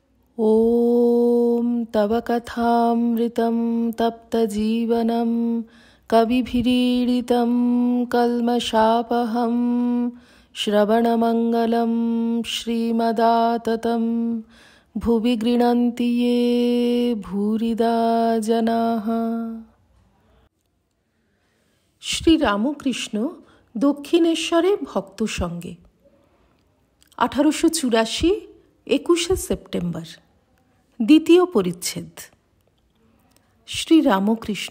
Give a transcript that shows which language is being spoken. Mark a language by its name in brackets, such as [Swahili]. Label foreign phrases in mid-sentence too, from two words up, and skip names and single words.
[Sanskrit] ॐ तव कथामृतं तप्तजीवनं कविभिरीडितं कल्मषापहं श्रवणमङ्गलं श्रीमदाततं भुवि गृह्णन्ति ये भूरिदा जनाः। [Bangla] শ্রীরামকৃষ্ণ দক্ষিণেশ্বরে ভক্ত সঙ্গে 1884 21শে সেপ্টেম্বর। দ্বিতীয় পরিচ্ছেদ। শ্রীরামকৃষ্ণ।